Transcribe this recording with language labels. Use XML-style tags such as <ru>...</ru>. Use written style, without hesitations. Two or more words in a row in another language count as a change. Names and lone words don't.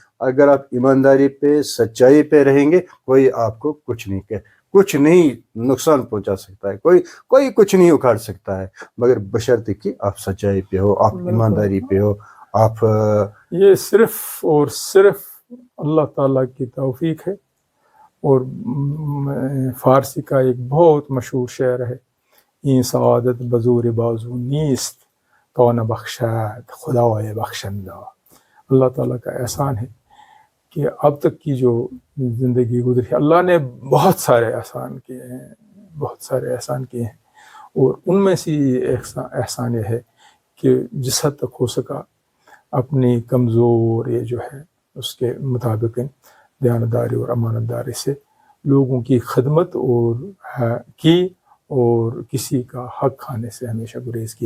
<ur>اگر آپ ایمانداری پہ, سچائی پہ رہیں گے, کوئی آپ کو کچھ نہیں نقصان پہنچا سکتا ہے, کوئی کچھ نہیں اکھاڑ سکتا ہے, مگر بشرطے کہ آپ سچائی پہ ہو, آپ ایمانداری پہ ہو. آپ یہ صرف اور صرف اللہ تعالیٰ کی توفیق ہے. اور فارسی کا ایک بہت مشہور شعر ہے,</ur> <fa>این سعادت بزور بازو نیست تو نہ بخشد خدای بخشندہ.</fa> <ur>اللہ تعالیٰ کا احسان ہے کہ اب تک کی جو زندگی گزری, اللہ نے بہت سارے احسان کیے ہیں, بہت سارے احسان کیے ہیں, اور ان میں سے احسان یہ ہے کہ جس حد تک ہو سکا اپنی کمزور یہ جو ہے اس کے مطابق دیانتداری اور امانت داری سے لوگوں کی خدمت کی, اور کسی کا حق کھانے سے ہمیشہ گریز کیا.</ur>